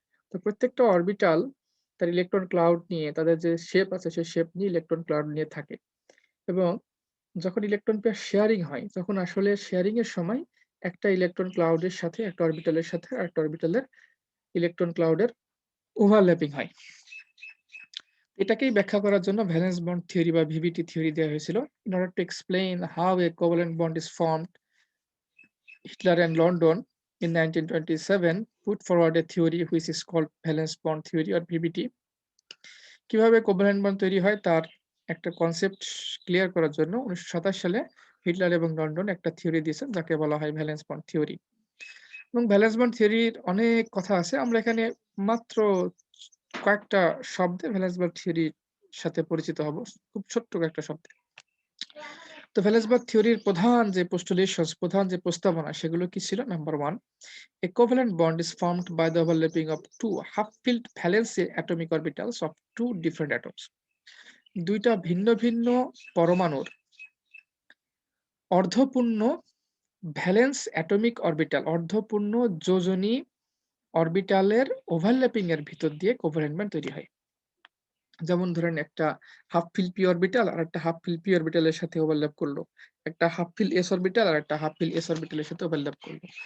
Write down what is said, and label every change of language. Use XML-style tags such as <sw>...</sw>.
<bn>তো প্রত্যেকটা অরবিটাল তার ইলেকট্রন ক্লাউড নিয়ে তাদের যে শেপ আছে সেই শেপ নিয়ে ইলেকট্রন ক্লাউড নিয়ে থাকে এবং যখন ইলেকট্রন পেয়ার শেয়ারিং হয় তখন আসলে শেয়ারিং এর সময় একটা ইলেকট্রন ক্লাউডের সাথে একটা অরবিটালের সাথে আরেকটা অরবিটালের ইলেকট্রন ক্লাউডের ওভারল্যাপিং হয়। এটাকেই ব্যাখ্যা করার জন্য ভ্যালেন্স বন্ড থিওরি বা ভিভিটি থিওরি দেওয়া হয়েছিল।</bn> <en>In order to explain how a covalent bond is formed, Hitler and London in 1927 put forward a theory which is called valence bond theory or VBT.</en> <bn>কিভাবে covalent bond তৈরি হয় তার একটা concept clear করার জন্য 1927 সালে হিটলার এবং London একটা থিওরি দিয়েছেন যাকে বলা হয় ভ্যালেন্স বন্ড থিওরি। এবং ভ্যালেন্স বন্ড থিওরির অনেক কথা আছে। আমরা এখানে মাত্র কয়েকটা শব্দে ভ্যালেন্স বন্ড থিওরির সাথে পরিচিত হব। খুব ছোট্ট কয়েকটা শব্দে। তো ভ্যালেন্স বন্ড থিওরির প্রধান যে পোস্টুলেশনস, প্রধান যে প্রস্তাবনা সেগুলো কি ছিল?</bn> <en>Number 1, a covalent bond is formed by the overlapping of two half-filled valence atomic orbitals of two different atoms.</en> <bn>দুইটা ভিন্ন ভিন্ন পরমাণুর অর্ধপূর্ণ ভ্যালেন্স অ্যাটমিক অরবিটাল, অর্ধপূর্ণ যোজনী অরবিটালের ওভারল্যাপিং এর ভিতর দিয়ে কোভ্যালেন্ট বন্ড তৈরি হয়। যেমন ধরেন একটা হাফ ফিল পি অরবিটাল আর একটা হাফ ফিল পি অরবিটালের সাথে ওভারল্যাপ করলো, একটা হাফ ফিল এস অরবিটাল আর একটা হাফ ফিল এস অরবিটালের সাথে ওভারল্যাপ করলো।</bn>